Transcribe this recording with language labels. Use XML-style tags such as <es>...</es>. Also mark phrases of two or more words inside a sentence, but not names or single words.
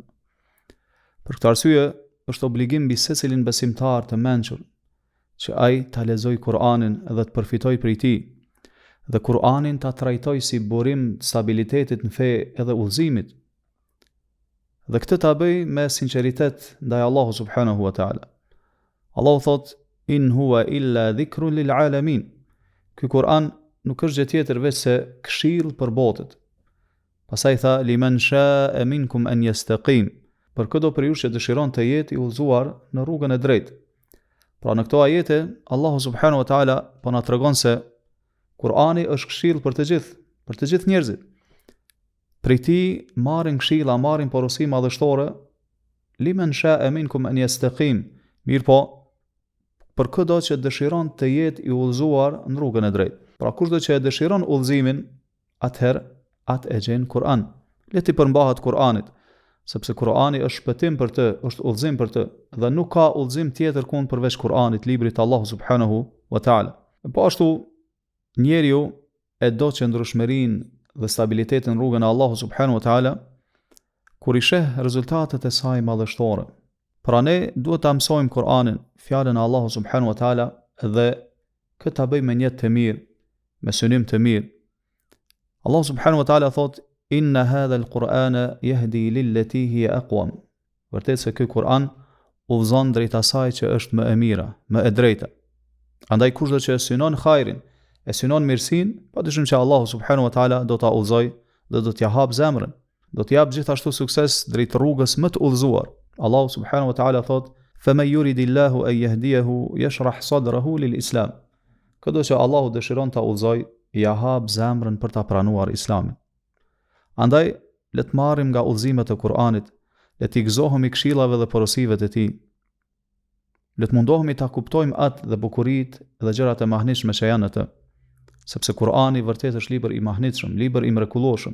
<sq>Për këtë arsye, është obligim mbi secilin besimtar të mençur që ai ta lexojë Kur'anin dhe të përfitojë prej tij, dhe Kur'anin ta trajtojë si burim stabilitetit në fe edhe udhëzimit. Dhe këtë ta bëj me sinqeritet ndaj Allahut</sq> <ar>سبحانه وتعالى.</ar> <sq>Allahu thot:</sq> <ar>"إن هو إلا ذكر للعالمين."</ar> <sq>Ky Kur'an nuk është gjë tjetër veç se këshill për botët. Pastaj tha:</sq> <ar>"لمن شاء منكم أن يستقيم."</ar> <sq>Për çdo prej jush që dëshiron të jetë i udhëzuar në rrugën e drejtë. Pra në këto ajete, Allahu</sq> <ar>سبحانه وتعالى</ar> <sq>po na tregon se Kur'ani është këshill për të gjithë njerëzit. Prej tij marrin këshilla, marrin porosi madhështore,</sq> <ar>لمن شاء منكم أن يستقيم.</ar> <sq>Mirë po, për çdo që dëshiron të jetë i udhëzuar në rrugën e drejtë. Pra kushdo që e dëshiron udhëzimin, atëherë atë e gjen Kur'an. Le të përmbahet Kur'anit, sepse Kur'ani është shpëtim për të, është udhëzim për të, dhe nuk ka udhëzim tjetër kund përveç Kur'anit, librit të Allahu</sq> <ar>سبحانه وتعالى.</ar> <sq>Po ashtu njeriu e do qëndrueshmërinë dhe stabilitetin në rrugën e Allahu</sq> <ar>سبحانه وتعالى</ar> <sq>kur i sheh rezultatet e saj madhështore. Pra ne duhet ta mësojmë Kur'anin, fjalën e Allahu</sq> <ar>سبحانه وتعالى,</ar> <sq>dhe këtë ta bëjmë me niyet të mirë, me synim të mirë. Allahu</sq> <ar>سبحانه وتعالى</ar> <sq>thot:</sq> <ar>"إن هذا القرآن يهدي للتي هي أقوم."</ar> <sq>Vërtet se ky Kur'an udhëzon drejt asaj që është më e mira, më e drejta. Andaj kushdo që e synon hajrin, e synon mirësinë, padyshim që Allahu</sq> <ar>سبحانه وتعالى</ar> <sq>do ta udhëzojë dhe do t'ia hap zemrën, do t'i jap gjithashtu sukses drejt rrugës më të udhëzuar. Allahu</sq> <ar>سبحانه وتعالى</ar> <sq>thot:</sq> <ar>"فمن يرد الله أن يهديه يشرح صدره للإسلام."</ar> <sq>Këdo që Allahu dëshiron ta udhëzojë, ia hap zemrën për ta pranuar Islamin. Andaj, le të marrim nga udhëzimet e Kur'anit, le të gëzohemi këshillave dhe porosive të tij. Le të mundohemi ta kuptojmë atë dhe bukuritë dhe gjërat e mahnitshme që janë atë, sepse Kur'ani vërtet është libër i mahnitshëm, libër i mrekullueshëm.</sq>